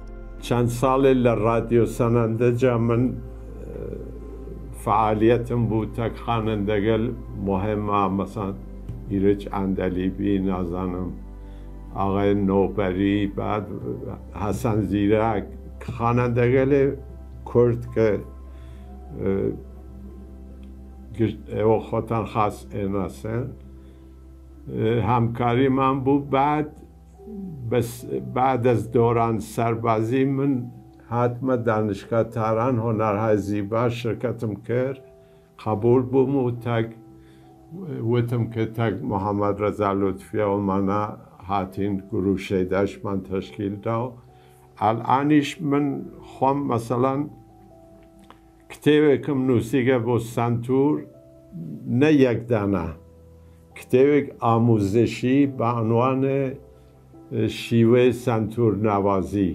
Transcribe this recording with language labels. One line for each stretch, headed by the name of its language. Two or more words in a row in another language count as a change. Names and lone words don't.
Central Kurdish: چەند ساڵێ لە ڕادیۆ سەنەندەجا من فعالیتم بوو تەک خوانندەگەل مهمە، مەسەڵەن ئیرج ئەندەلیبی، نازانم ئاغای نۆبەری، بعد حەسەن زیرەک، خوانندەگەلێ کورد کە ئێوە خۆتان خاس ئێناسن هەمکاریمان بوو.
Persian: بعد از دوران سەربازی
Central Kurdish: من هاتمە
Persian: دانشگا تاران هۆنەرهای زیبا
Central Kurdish: شرکەتم کرد، قبول بووم و وتم کە تەک محەممەد ڕەزا لوتفیەوەمانە هاتین گروشەیدەشمان تەشکیل دا و ئەلئانیش من خۆم مەسەڵەن کتێوێکم نووسیگە بۆ سنتور، نە یەکدانە، کتێوێک ئاموزشی بە عنوانە شیوەی سنتور ناوازی.